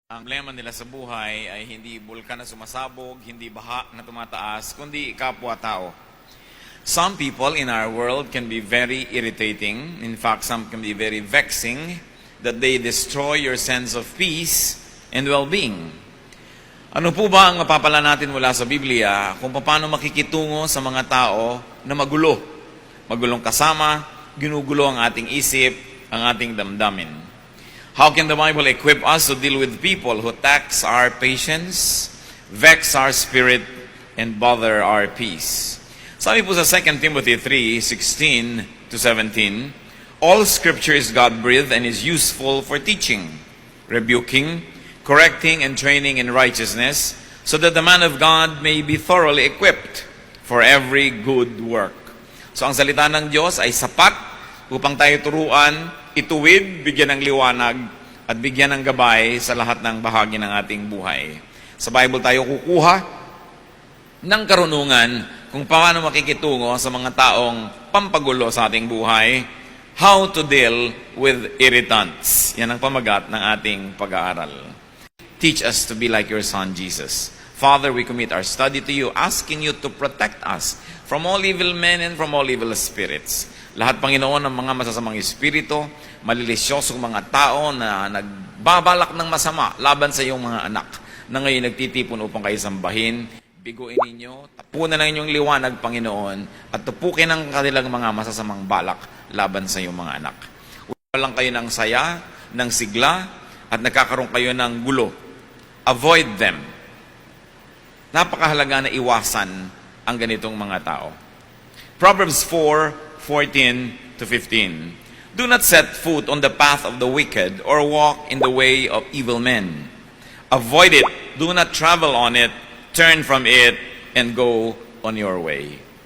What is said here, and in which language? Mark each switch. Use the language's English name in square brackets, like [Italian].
[Filipino] Ang problema nila sa buhay ay hindi bulkan na sumasabog, hindi baha na tumataas, kundi kapwa-tao. [English] Some people in our world can be very irritating. In fact, some can be very vexing that they destroy your sense of peace and well-being. [Filipino] Ano po ba ang mapapala natin mula sa Biblia kung paano makikitungo sa mga tao na magulo? Magulong kasama, ginugulo ang ating isip, ang ating damdamin. [English] How can the Bible equip us to deal with people who tax our patience, vex our spirit, and bother our peace? [Filipino] Sabi po sa [English] 2 Timothy 3:16-17, all Scripture is God-breathed and is useful for teaching, rebuking, correcting, and training in righteousness, so that the man of God may be thoroughly equipped for every good work. [Filipino] So ang salita ng Diyos ay sapat upang tayo turuan, ituwid, bigyan ng liwanag, at bigyan ng gabay sa lahat ng bahagi ng ating buhay. Sa Bible tayo kukuha ng karunungan kung paano makikitungo sa mga taong pampagulo sa ating buhay, [English] how to deal with irritants. [Filipino] Yan ang pamagat ng ating pag-aaral. [English] Teach us to be like your Son, Jesus. Father, we commit our study to you, asking you to protect us from all evil men and from all evil spirits. [Filipino] Lahat, Panginoon, ng mga masasamang espiritu, malilisyosong mga tao na nagbabalak ng masama laban sa iyong mga anak, na ngayon nagtitipon upang kayo sambahin, biguin ninyo, tapunan ng inyong liwanag, Panginoon, at tupukin ang kanilang mga masasamang balak laban sa iyong mga anak. Walang kayo ng saya, ng sigla, at nagkakaroon kayo ng gulo. [English] Avoid them. [Filipino] Napakahalaga na iwasan ang ganitong mga tao. [English] Proverbs 4:14-15. Do not set foot on the path of the wicked or walk in the way of evil men. Avoid it. Do not travel on it. Turn from it and go on your way.